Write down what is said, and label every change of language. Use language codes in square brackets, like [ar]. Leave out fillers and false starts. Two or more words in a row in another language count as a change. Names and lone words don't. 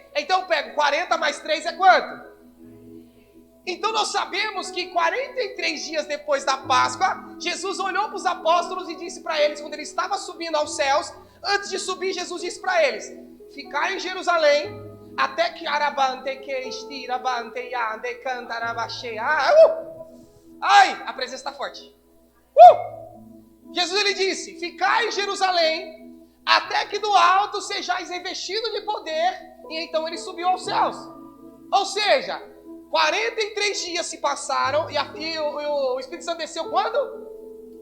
[pt] Então eu pego 40 mais 3 é quanto? Então nós sabemos que 43 dias depois da Páscoa, Jesus olhou para os apóstolos e disse para eles, quando ele estava subindo aos céus, antes de subir, Jesus disse para eles, ficai em Jerusalém, até que arabante que estirabante yande cantarabaxea. Ai, a presença está forte. Jesus ele disse, ficai em Jerusalém, até que do alto sejais revestidos de poder, e então ele subiu aos céus. Ou seja, 43 dias se passaram e o Espírito Santo desceu quando?